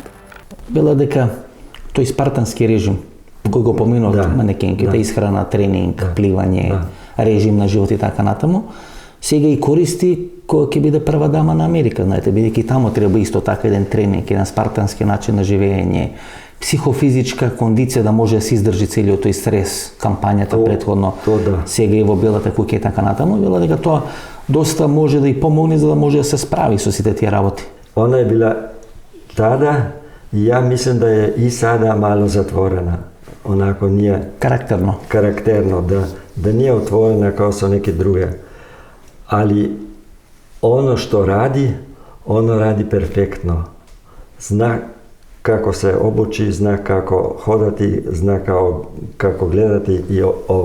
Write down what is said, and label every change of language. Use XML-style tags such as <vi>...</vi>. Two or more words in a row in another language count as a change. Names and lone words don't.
<mk>Бела дека тој спартански режим кој го поминуват манекенките, исхрана, тренинг, пливање, режим на живот и така натаму, сега и користи која ќе биде прва дама на Америка, знаете, бидејќи таму треба исто така еден тренинг, еден спартански начин на живење, психофизичка кондиција да може да се издржи целиот тој стрес, кампањата претходно, сега и во белата куќа и така натаму, вела дека тоа доста може да и помогне за да може да се справи со сите тие работи.</mk> <hr>Она е била тада и ја мислам да е и сада мало затворена. Onako nije karakterno da nije otvorena kao sa neke druge. Ali ono što radi, ono radi perfektno. Zna kako se obući, zna kako hodati, zna kako gledati i ovo.</hr>